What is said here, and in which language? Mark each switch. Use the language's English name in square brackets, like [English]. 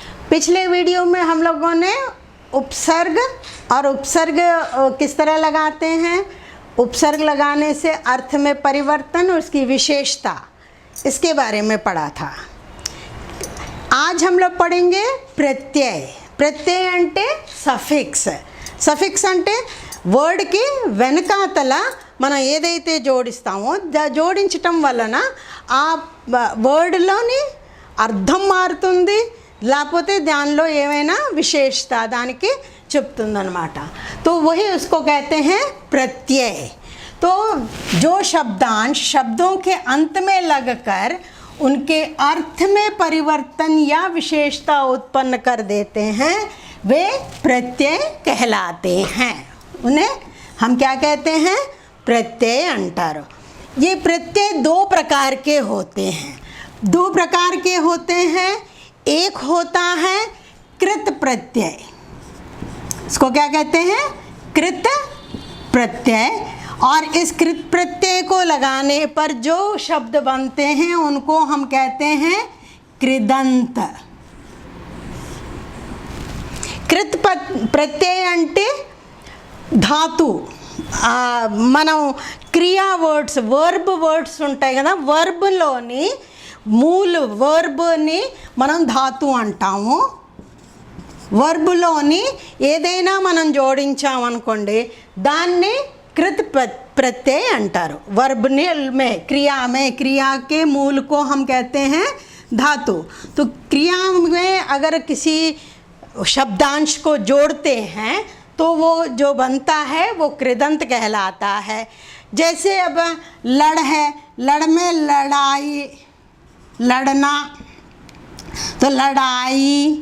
[Hindi] पिछले वीडियो में हम लोगों ने उपसर्ग और उपसर्ग किस तरह लगाते हैं, उपसर्ग लगाने से अर्थ में परिवर्तन और उसकी विशेषता, इसके बारे में पढ़ा था। आज हम लोग पढ़ेंगे प्रत्यय। [Telugu] प्रत्यय అంటే సఫిక్స్। సఫిక్స్ అంటే వర్డ్కి వెనకాతల మనం ఏదైతే జోడిస్తామో జోడించటం వలన ఆ వర్డ్లోని అర్థం మారుతుంది, లేకపోతే దానిలో ఏమైనా విశేషత దానికి చెప్తుందన్నమాట। [Hindi] तो वही उसको कहते हैं प्रत्यय। तो जो शब्दांश शब्दों के अंत में लगकर उनके अर्थ में परिवर्तन या विशेषता उत्पन्न कर देते हैं वे प्रत्यय कहलाते हैं। उन्हें हम क्या कहते हैं? प्रत्यय अंटारो। ये प्रत्यय दो प्रकार के होते हैं। दो प्रकार के होते हैं। एक होता है कृत प्रत्यय, इसको क्या कहते हैं? कृत प्रत्यय। और इस कृत प्रत्यय को लगाने पर जो शब्द बनते हैं उनको हम कहते हैं कृदंत। [Telugu] कृत प्रत्यय అంటే ధాతు, మనం క్రియా వర్డ్స్ వర్బ్ వర్డ్స్ ఉంటాయి కదా, వర్బ్లోని మూల వర్బ్ని మనం ధాతు అంటాము। వర్బ్లోని ఏదైనా మనం జోడించామనుకోండి దాన్ని कृत प्रत्यय अंटारो। [Hindi] वर्ब में क्रिया के मूल को हम कहते हैं धातु। तो क्रिया में अगर किसी शब्दांश को जोड़ते हैं तो वो जो बनता है वो कृदंत कहलाता है। जैसे अब लड़ है, लड़ में लड़ाई, लड़ना, तो लड़ाई।